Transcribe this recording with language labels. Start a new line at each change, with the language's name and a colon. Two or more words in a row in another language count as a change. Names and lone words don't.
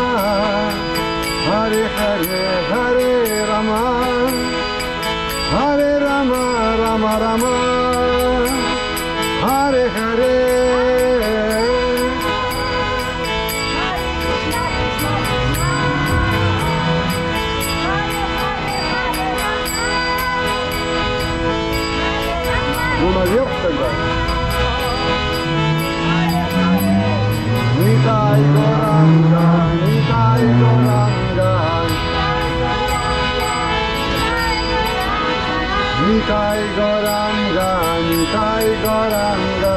Sanskrit: Hare Hare, Hare Rama, Hare Rama, Rama Rama, Hare Hare.
Russian: Ну, наверх тогда.
Sanskrit: Nitai Goranga, Nitai Goranga, Nitai Goranga, Nitai Goranga.